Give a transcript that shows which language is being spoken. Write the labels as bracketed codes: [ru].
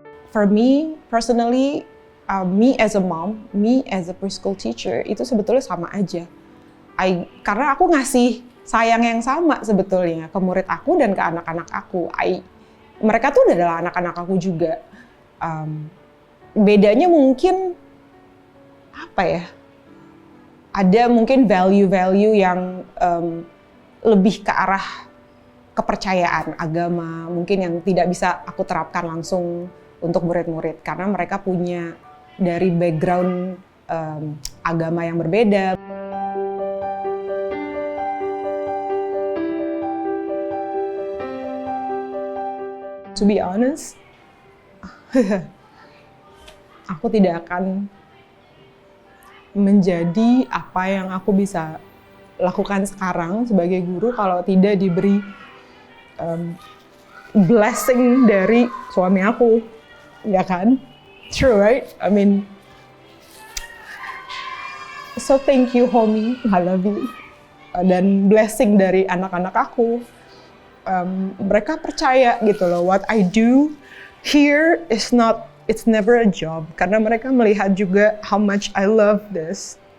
[en] For me, personally, me as a mom, me as a preschool teacher, [id] itu sebetulnya sama aja. Karena aku ngasih sayang yang sama sebetulnya ke murid aku dan ke anak-anak aku. Mereka tuh adalah anak-anak aku juga. Bedanya mungkin, apa ya, ada mungkin value-value yang lebih ke arah kepercayaan agama, mungkin yang tidak bisa aku terapkan langsung untuk murid-murid karena mereka punya dari background agama yang berbeda. [en] To be honest, [id] aku tidak akan menjadi apa yang aku bisa lakukan sekarang sebagai guru kalau tidak diberi blessing dari suami aku, ya kan? [en] True, right? I mean, so thank you, homie, I love you. [id] Dan blessing dari anak-anak aku, mereka percaya gitu loh, [en] what I do here it's never a job, [id] karena mereka melihat juga [en] how much I love this.